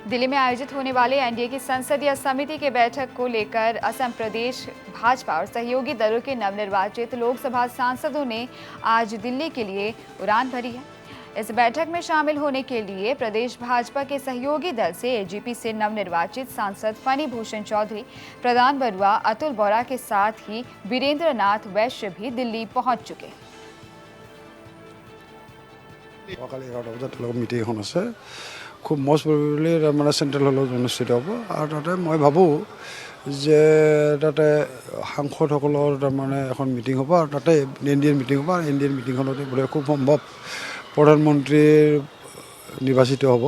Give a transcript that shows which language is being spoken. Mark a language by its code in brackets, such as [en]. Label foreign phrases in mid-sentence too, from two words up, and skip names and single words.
[hi] दिल्ली में आयोजित होने वाले एनडीए की संसदीय समिति की बैठक को लेकर असम प्रदेश भाजपा और सहयोगी दलों के नवनिर्वाचित लोकसभा सांसदों ने आज दिल्ली के लिए उड़ान भरी है। इस बैठक में शामिल होने के लिए प्रदेश भाजपा के सहयोगी दल से एजीपी से नवनिर्वाचित सांसद फनी भूषण चौधरी, प्रदान बरुआ, अतुल बोरा के साथ ही वीरेंद्र नाथ वैश्य भी दिल्ली पहुंच चुके हैं। [as] খুব [en] most probably [as] মানে [en] central hall [as] অনুষ্ঠিত হ'ব আৰু তাতে মই ভাবোঁ যে তাতে সাংসদসকলৰ তাৰমানে এখন মিটিং হ'ব আৰু তাতে [en] Indian meeting [as] হ'ব আৰু ইণ্ডিয়ান মিটিংখনতে বোলে খুব সম্ভৱ প্ৰধানমন্ত্ৰীৰ নিৰ্বাচিত হ'ব।